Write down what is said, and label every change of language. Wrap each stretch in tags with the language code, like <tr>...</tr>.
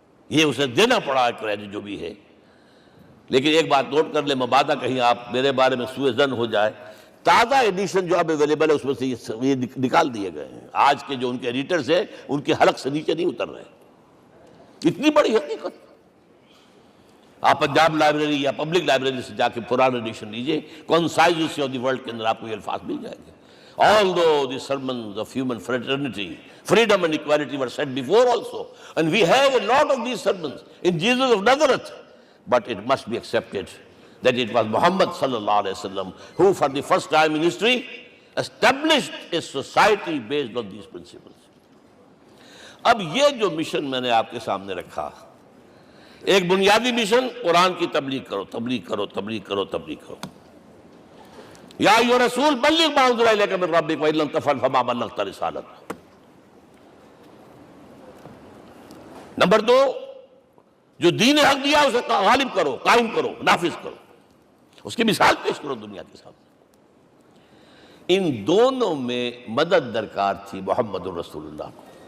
<ur>یہ اسے دینا پڑا ہے کریڈٹ جو بھی ہے۔ لیکن ایک بات نوٹ کر لیں، مبادہ کہیں آپ میرے بارے میں سوء ظن ہو جائے، تازہ ایڈیشن جو اب اویلیبل ہے اس میں سے یہ نکال دیے گئے ہیں۔ آج کے جو ان کے ایڈیٹرز ہیں ان کے حلق سے نیچے نہیں اتر رہے، اتنی بڑی حقیقت۔ آپ پنجاب لائبریری یا پبلک لائبریری سے جا کے پرانا ایڈیشن لیجئے، concise history of the world کے اندر آپ کو یہ الفاظ مل جائیں گے۔</ur> <en>Although the sermons of human fraternity, freedom and equality were said before also, and we have a lot of these sermons in Jesus of Nazareth, but it must be accepted that it was Muhammad sallallahu alaihi wasallam who for the first time in history established a society based on these principles.</en> <ur>اب یہ جو mission میں نے آپ کے سامنے رکھا، ایک بنیادی مشن قرآن کی تبلیغ کرو، تبلیغ کرو، تبلیغ کرو، تبلیغ کرو.</ur> <ar>یا ایھا رسول بلغ ما انزل الیک من ربک وان لم تفعل فما بلغت رسالتہ.</ar> <ur>نمبر 2، جو دین حق دیا اسے غالب کرو، قائم کرو، نافذ کرو، اس کی مثال پیش کرو دنیا کے سامنے. ان دونوں میں مدد درکار تھی محمد الرسول اللہ کو.</ur>